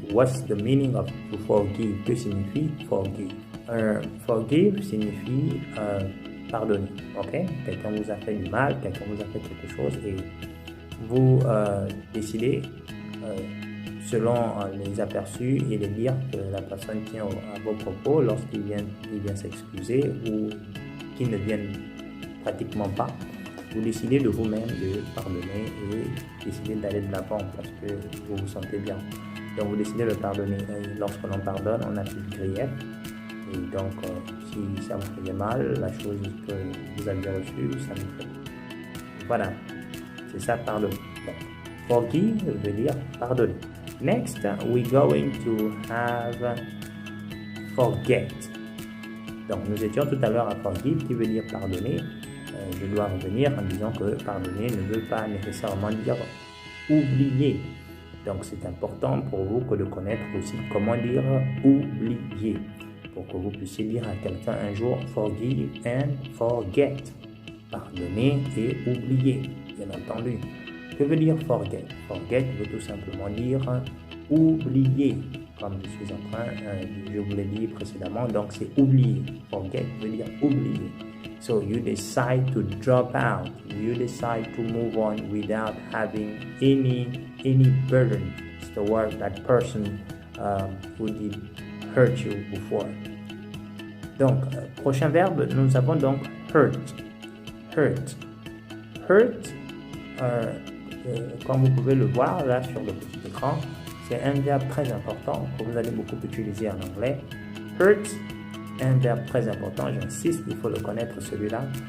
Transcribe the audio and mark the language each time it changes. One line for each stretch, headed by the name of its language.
English: What's the meaning of to forgive?
French: Que signifie forgive? Forgive signifie pardonner. Ok? Quelqu'un vous a fait du mal, quelqu'un vous a fait quelque chose et vous décidez selon les aperçus et les dires que la personne tient à vos propos lorsqu'il vient s'excuser ou qu'il ne vienne pratiquement pas. Vous décidez de vous-même de pardonner et décidez d'aller de l'avant parce que vous vous sentez bien. Donc vous décidez de pardonner. Et lorsqu'on en pardonne, on n'a plus de grief. Et donc si ça vous faisait mal, la chose que vous avez reçue, ça me fait. Voilà, c'est ça pardonner. Donc, forgive veut dire pardonner.
English: Next, we're going to have forget.
French: Donc nous étions tout à l'heure à forgive qui veut dire pardonner. Je dois revenir en disant que pardonner ne veut pas nécessairement dire oublier. Donc c'est important pour vous que de connaître aussi comment dire oublier. Pour que vous puissiez dire à quelqu'un un jour
English: forgive and forget.
French: Pardonner et oublier, bien entendu. Que veut dire forget? Forget veut tout simplement dire oublier. Comme je suis en train, je vous l'ai dit précédemment, donc c'est oublier. Forget veut dire oublier.
English: So you decide to drop out. You decide to move on without having any burden toward that person who did hurt you before.
French: Donc, prochain verbe, nous avons donc hurt. Hurt. Hurt, comme vous pouvez le voir là sur le petit écran, c'est un verbe très important que vous allez beaucoup utiliser en anglais. Hurt, un verbe très important, j'insiste, il faut le connaître celui-là.